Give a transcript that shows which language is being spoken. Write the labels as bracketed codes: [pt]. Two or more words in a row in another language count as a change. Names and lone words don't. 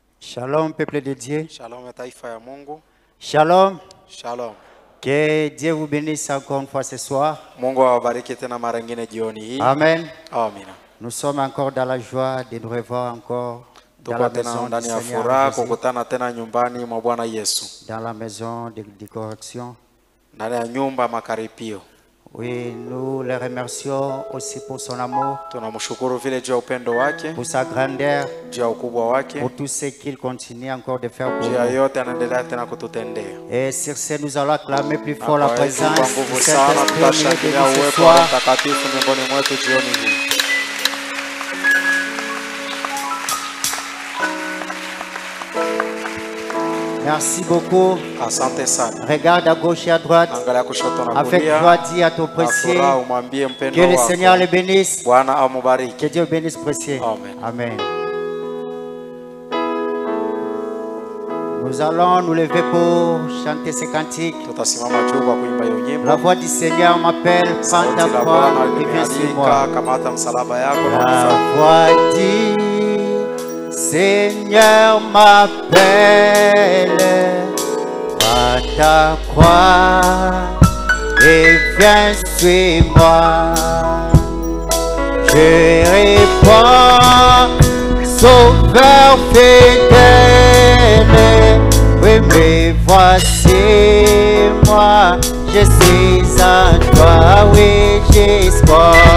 [fr] Shalom, peuple de Dieu. [sw] Shalom taifa ya Mungu. [fr] Shalom. [sw] Shalom. [fr] Que Dieu vous bénisse encore une fois ce soir. [sw] Mungu awabariki tena mara nyingine jioni hii. [fr] Amen. [sw] Amina. [fr] Nous sommes encore dans la joie de nous revoir encore dans [sw] Tuko [fr] la [sw] tena [fr] maison du [sw] ndani ya [fr] Seigneur [sw] furaha [fr] Jésus, [sw] kukutana tena nyumbani mwa Bwana Yesu. [fr] dans la maison de correction. [sw] Ndani ya nyumba makaripio. [fr] Oui, nous le remercions aussi pour son amour, [sw] Tunamshukuru vile juu ya upendo wake, [fr] pour sa grandeur, [sw] juu ya ukubwa wake, [fr] pour tout ce qu'il continue encore de faire pour [sw] juu ya [fr] nous. [sw] yote anaendelea tena kututendea. [fr] Et sur ce, nous allons acclamer plus fort la [sw] Kwa hiyo kwa [fr] présence [sw] nguvu [fr] du [sw] sana [fr] Saint-Esprit au milieu de [sw] tutashangilia [fr] nous ce [sw] uwepo wa Roho [fr] soir. [sw] Mtakatifu miongoni mwetu jioni hii. [fr] Merci beaucoup. [sw] Asante sana. [fr] Regarde à gauche et à droite. [sw] Angalia kushoto na [fr] Avec [sw] kulia. [fr] joie, dis à ton [sw] Na [fr] précieux. [sw] furaha umwambie [fr] Que [sw] mpendo [fr] le Seigneur le [sw] wako. [fr] bénisse. [sw] Bwana amubariki. [fr] Que Dieu bénisse précieux. Amen. [sw] Amen. [fr] Nous allons nous lever pour chanter ces cantiques. [sw] Tutasimama juu kwa kuimba hiyo nyimbo. [fr] La voix du Seigneur m'appelle, prends [sw] Sauti [fr] ta la croix [sw] Bwana [fr] et viens sur [sw] limealika, [fr] moi. [sw] kamata msalaba yako na [fr] La [sw] unifuate. [fr] voix du Seigneur m'appelle, prends ta croix et viens sur moi. Je réponds, Sauveur fidèle, oui mais voici moi, je suis en toi, oui j'espoir.